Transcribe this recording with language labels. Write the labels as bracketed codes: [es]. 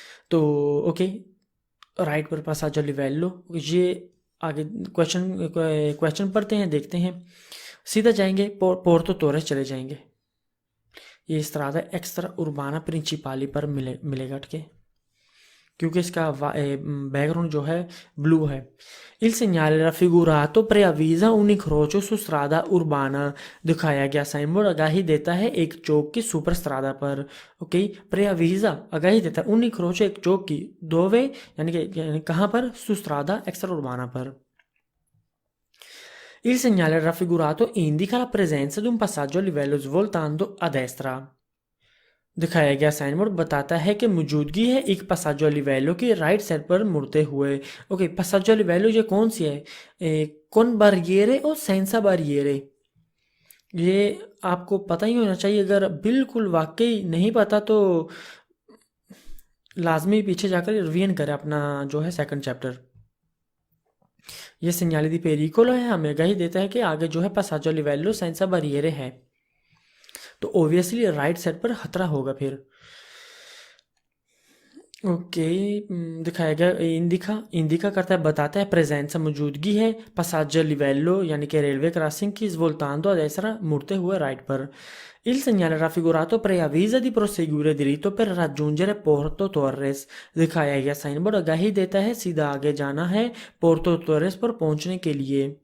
[hi] तो okay, right पर पासाजो लिवेलो। ये आगे क्वेश्चन क्वेश्चन पढ़ते हैं, देखते हैं। सीधा जाएंगे पोर्तो तोरेस चले जाएंगे, ये स्ट्रादा एक्स्ट्रा उर्बाना प्रिंसिपाली पर मिलेगा, ठीक है, क्योंकि इसका बैकग्राउंड जो है ब्लू है। [it] Il segnale raffigurato preavvisa un incrocio su strada urbana। [hi] दिखाया गया साइन बोर्ड आगाही देता है एक चौक की सुपर स्ट्रादा पर। ओके, preavvisa आगाही देता है [it] un incrocio [hi] एक चौक की, dove यानी कहाँ पर, [it] su strada extra urbana [hi] पर। [it] Il segnale raffigurato indica la presenza di un passaggio a livello svoltando a destra। [hi] दिखाया गया साइन बोर्ड बताता है कि मौजूदगी है एक पसाजो लिवेलो की राइट साइड पर मुड़ते हुए। ओके, पसाजो लिवेलो ये कौन सी है, कौन बारियरे और सेंसा बारियरे, ये आपको पता ही होना चाहिए। अगर बिल्कुल वाकई नहीं पता तो लाजमी पीछे जाकर रिवीजन करें अपना जो है सेकंड चैप्टर। ये सिग्नाली दी पेरिकोलो है, हमें आगाही देता है कि आगे जो है पसाजो लिवेलो सेंसा बारियरे है, तो ओबियसली राइट साइड पर खतरा होगा फिर। ओके, दिखाया गया इंडिका करता है, बताता है प्रेजेंस मौजूदगी है, पसाजो लिवेलो यानी कि रेलवे क्रॉसिंग की, [it] svoltando a destra [hi] मुड़ते हुए राइट पर। [it] Il segnale raffigurato preavvisa di proseguire dritto per raggiungere Porto Torres। [hi] दिखाया गया साइन बोर्ड आगाही देता है सीधा आगे जाना है पोर्टो टोरेस पर पहुंचने के लिए।